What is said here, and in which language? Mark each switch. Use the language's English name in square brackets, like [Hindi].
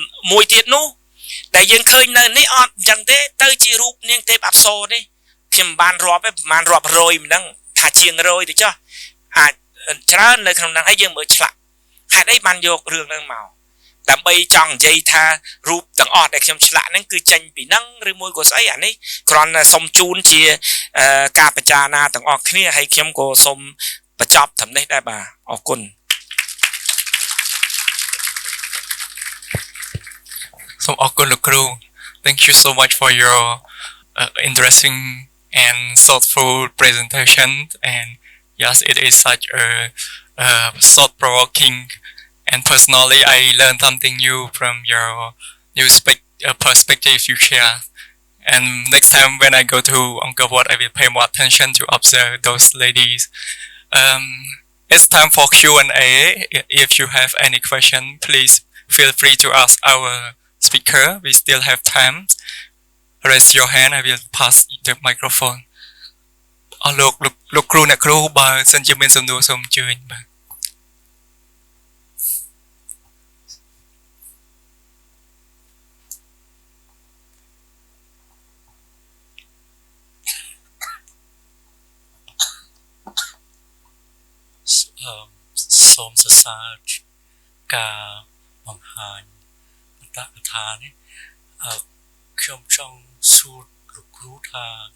[Khmer] មួយទៀតនោះដែលយើងឃើញនៅនេះអត់អញ្ចឹងទេទៅជារូបនាងទេពអប្សរនេះខ្ញុំបានរាប់ទេប្រហែលរាប់រយមិនដឹងថាជាង100ទៅចុះអាចច្រើននៅក្នុងហ្នឹងហើយយើងមើលឆ្លាក់ហេតុអីបានយករឿងហ្នឹងមកដើម្បីចង់និយាយថារូបទាំងអស់ដែលខ្ញុំឆ្លាក់ហ្នឹងគឺចេញពីហ្នឹងឬមួយក៏ស្អីអានេះគ្រាន់តែសុំជូនជាការពិចារណាទាំងអស់គ្នាហើយខ្ញុំក៏សូមបញ្ចប់ត្រឹមនេះដែរបាទអរគុណ សូមអរគុណលោកគ្រូ [English] Thank you so much for your interesting and thoughtful presentation and yes it is such a thought-provoking and personally I learned something new from your new perspective you share and next time when I go to Angkor Wat I will pay more attention to observe those ladies. It's time for Q&A. If you have any question, please feel free to ask our speaker. We still have time. Raise your hand. I will pass the microphone. [Khmer] អស់លោកគ្រូអ្នកគ្រូបើសិនជាមានសំណួរសូមអញ្ជើញបាទសូមសរសើរការបង្ហាញអត្តកថានេះខ្ញុំចង់សួរលោកគ្រូថា